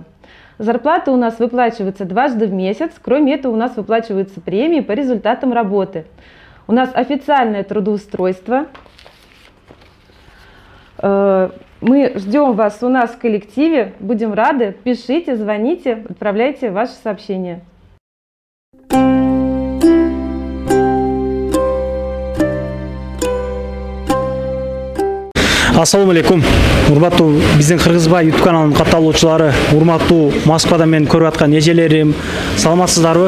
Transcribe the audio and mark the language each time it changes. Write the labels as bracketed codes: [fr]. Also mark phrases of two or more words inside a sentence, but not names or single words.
[ru] Зарплата у нас выплачивается дважды в месяц, кроме этого у нас выплачиваются премии по результатам работы. У нас официальное трудоустройство. Мы ждем вас у нас в коллективе, будем рады. Пишите, звоните, отправляйте ваши сообщения. [ar] السلام عليكم. [ky] Урматтуу биздин Кыргызбай YouTube каналынын катталуучулары, урматтуу Москвадан мени көрүп аткан эжелерим, саламатсыздарбы?